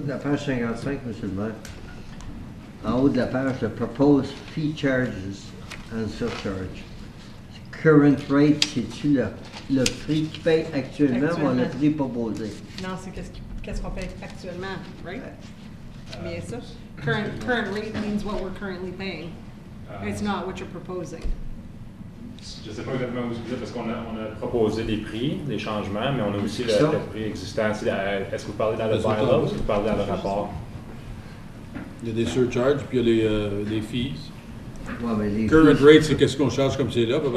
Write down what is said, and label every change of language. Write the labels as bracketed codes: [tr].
[fr] La page 55, M. le maire. En haut de la page, le [en] proposed fee charges and surcharge. Current rate, [fr] c'est-tu le prix qu'il paye actuellement ou le prix proposé? Non, c'est qu'est-ce qu'on paye actuellement, [en] right? [fr] Bien ça. [en] Current rate means what we're currently paying. It's not what you're proposing. [fr] Je ne sais pas exactement où vous êtes, parce qu'on a proposé des prix, des changements, mais on a aussi le prix existant. Est-ce que vous parlez dans le bylaw ou est-ce que vous parlez dans le rapport? Il y a des surcharges, puis il y a les fees. Ouais, mais les [en] Current fees, [fr] rate, c'est qu'est-ce qu'on charge comme c'est là, parce que